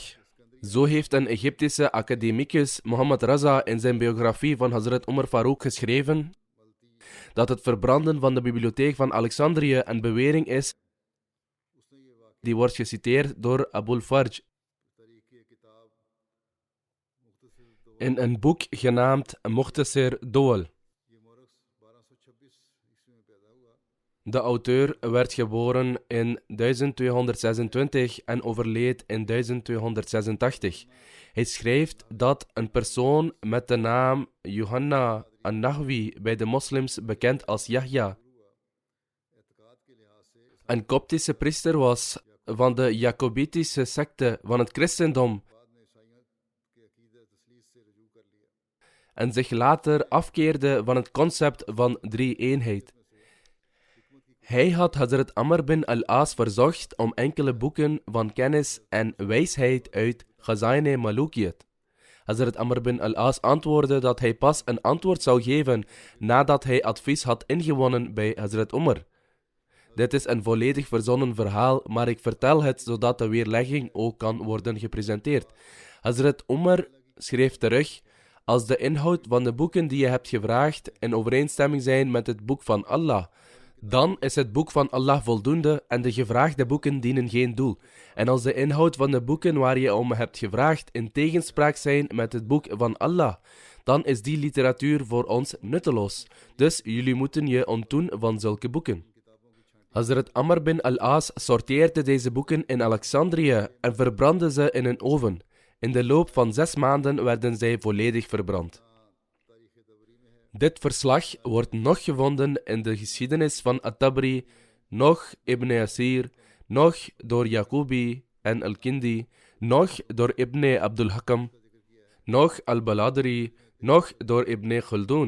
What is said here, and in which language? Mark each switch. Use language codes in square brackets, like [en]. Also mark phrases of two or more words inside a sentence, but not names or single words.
[nl] Zo heeft een Egyptische academicus, Mohammed Raza, in zijn biografie van Hazrat Umar Farouk geschreven dat het verbranden van de bibliotheek van Alexandrië een bewering is die wordt geciteerd door Abul Farj in een boek genaamd Mukhtasar Dowal. De auteur werd geboren in 1226 en overleed in 1286. Hij schrijft dat een persoon met de naam Yohanna an-Nahwi bij de moslims bekend als Yahya een Koptische priester was van de Jacobitische secte van het christendom en zich later afkeerde van het concept van drie-eenheid. Hij had Hazrat Amr bin al-As verzocht om enkele boeken van kennis en wijsheid uit [ur] خزائن ملوکیت. [nl] Hazrat Amr bin al-As antwoordde dat hij pas een antwoord zou geven nadat hij advies had ingewonnen bij Hazrat Umar. Dit is een volledig verzonnen verhaal, maar ik vertel het zodat de weerlegging ook kan worden gepresenteerd. Hazrat Umar schreef terug: als de inhoud van de boeken die je hebt gevraagd in overeenstemming zijn met het boek van Allah, dan is het boek van Allah voldoende en de gevraagde boeken dienen geen doel. En als de inhoud van de boeken waar je om hebt gevraagd in tegenspraak zijn met het boek van Allah, dan is die literatuur voor ons nutteloos. Dus jullie moeten je ontdoen van zulke boeken. Hazrat Amr bin al-As sorteerde deze boeken in Alexandrië en verbrandde ze in een oven. In de loop van 6 maanden werden zij volledig verbrand. Dit verslag wordt nog gevonden in de geschiedenis van At-Tabri, nog Ibn Asir, nog door Jacobi en Al-Kindi, nog door Ibn Abdul Hakam, nog Al-Baladri, nog door Ibn Khaldun.